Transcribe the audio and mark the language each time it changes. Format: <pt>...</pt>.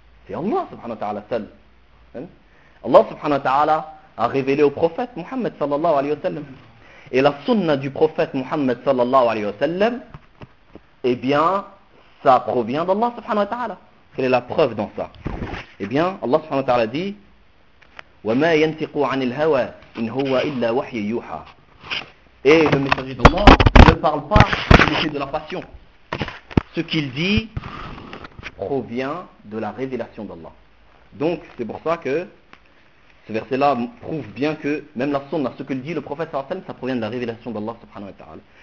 <fr>C'est Allah subhanahu wa ta'ala seul. Hein? Allah subhanahu wa ta'ala a révélé au prophète Muhammad sallallahu alayhi wa sallam. Et la sunna du prophète Muhammad sallallahu alayhi wa sallam, eh bien, ça provient d'Allah subhanahu wa ta'ala. Quelle est la preuve dans ça? Eh bien,</fr> <ar>Allah subhanahu wa ta'ala</ar> <fr>dit:</fr> <ar>وَمَا يَنْتِقُوا عَنِ الْهَوَى إِنْ هُوَ إِلَّا وَحْيَ يُوحَى.</ar> <fr>Et le messager d'Allah ne parle pas du sujet de la passion. Ce qu'il dit provient de la révélation d'Allah. Donc, c'est pour ça que ce verset-là prouve bien que même la sunna, ce que dit le prophète sallallahu alayhi wa sallam, ça provient de la révélation d'Allah subhanahu wa ta'ala.</fr>